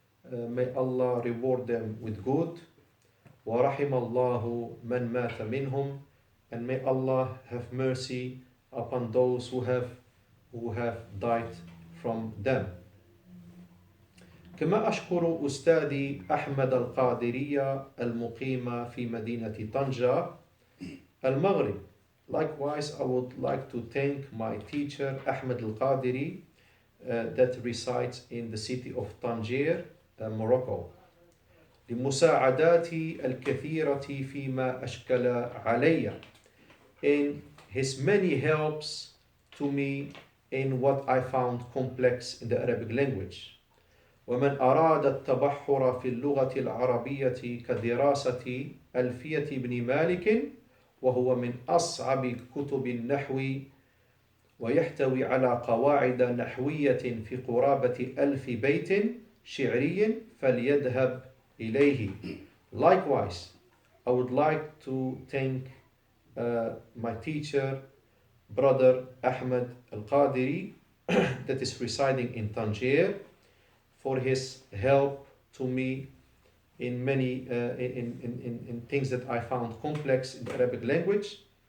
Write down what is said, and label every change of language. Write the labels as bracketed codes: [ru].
[en] May Allah reward them with good. [ar] وَرَحِمَ اللَّهُ مَنْ مَاتَ مِنْهُمْ. [en] And may Allah have mercy upon those who have died from them. [ar] كما أشكر أستاذي أحمد القادرية المقيم في مدينة طنجة المغرب. [en] Likewise, I would like to thank my teacher Ahmed al-Qadiri that resides in the city of Tangier, Morocco. [ar] لمساعداتي الكثيرة فيما أشكل علي. [en] In his many helps to me in what I found complex in the Arabic language. [ar] ومن أراد التبحر في اللغة العربية كدراسة ألفية بن مالك وهو من أصعب كتب النحو ويحتوي على قواعد نحوية في قرابة 1000 بيت شعري فليذهب إليه. [en] Likewise, I would like to thank my teacher, brother Ahmed al-Qadiri, that is residing in Tangier, for his help to me in many in things that I found complex in the Arabic language.